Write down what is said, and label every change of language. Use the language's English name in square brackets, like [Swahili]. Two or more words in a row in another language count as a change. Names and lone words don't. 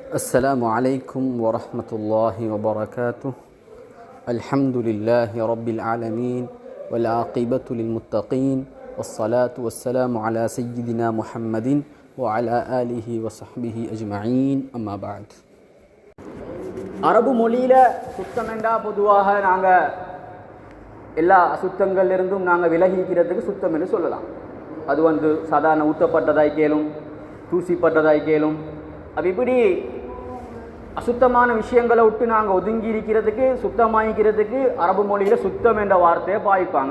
[Arabic] السلام عليكم ورحمة الله وبركاته. الحمد لله رب العالمين والعاقبة للمتقين والصلاة والسلام على سيدنا محمد وعلى آله وصحبه أجمعين. أما بعد. [Tamil] அரபு மொழியில் சுத்தம் என்றால் பொதுவாக நாங்கள் எல்லா அசுத்தங்கள்லிருந்தும் நாங்கள் விலகிக்கிறதுக்கு சுத்தம் என்று சொல்லலாம். அது சாதாரண ஊற்றப்பட்டதாய் கேளும், தூசிப்பட்டதாய் கேளும். அப்போ இப்படி அசுத்தமான விஷயங்களை விட்டு நாங்கள் ஒதுங்கி இருக்கிறதுக்கு, சுத்தமாகிக்கிறதுக்கு அரபு மொழியில் சுத்தம் என்ற வார்த்தையை பாவிப்பாங்க.